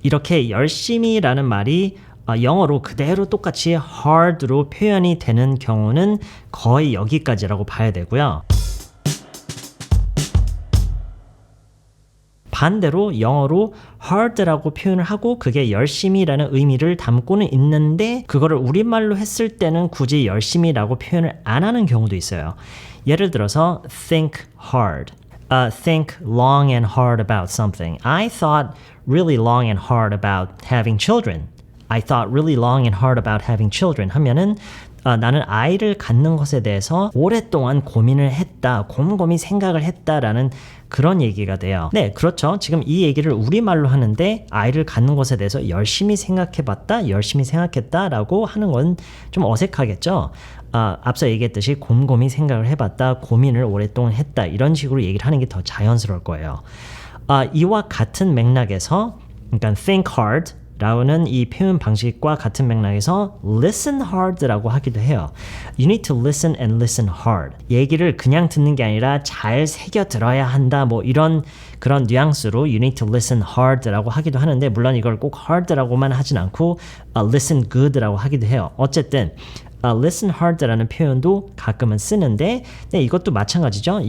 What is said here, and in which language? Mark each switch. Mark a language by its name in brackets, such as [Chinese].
[Korean] 이렇게 열심히라는 말이 영어로 그대로 똑같이 hard로 표현이 되는 경우는 거의 여기까지라고 봐야 되고요. 반대로 영어로 hard라고 표현을 하고 그게 열심히라는 의미를 담고는 있는데 그거를 우리말로 했을 때는 굳이 열심히라고 표현을 안 하는 경우도 있어요. 예를 들어서 [English] think hard, think long and hard about something. I thought really long and hard about having children. I thought really long and hard about having children [Korean] 하면은 나는 아이를 갖는 것에 대해서 오랫동안 고민을 했다, 곰곰이 생각을 했다라는 그런 얘기가 돼요. 네, 그렇죠. 지금 이 얘기를 우리말로 하는데 아이를 갖는 것에 대해서 열심히 생각해봤다, 열심히 생각했다라고 하는 건 좀 어색하겠죠. 앞서 얘기했듯이 곰곰이 생각을 해봤다, 고민을 오랫동안 했다 이런 식으로 얘기를 하는 게 더 자연스러울 거예요. 이와 같은 맥락에서 그러니까 think hard 라는 이 표현 방식과 같은 맥락에서 listen hard라고 하기도 해요. [English] You need to listen and listen hard. [Korean] 얘기를 그냥 듣는 게 아니라 잘 새겨 들어야 한다. 뭐 이런 그런 뉘앙스로 [English] you need to listen hard [Korean] 라고 하기도 하는데 물론 이걸 꼭 hard라고만 하진 않고 listen good라고 하기도 해요. 어쨌든 listen hard라는 표현도 가끔은 쓰는데 네, 이것도 마찬가지죠.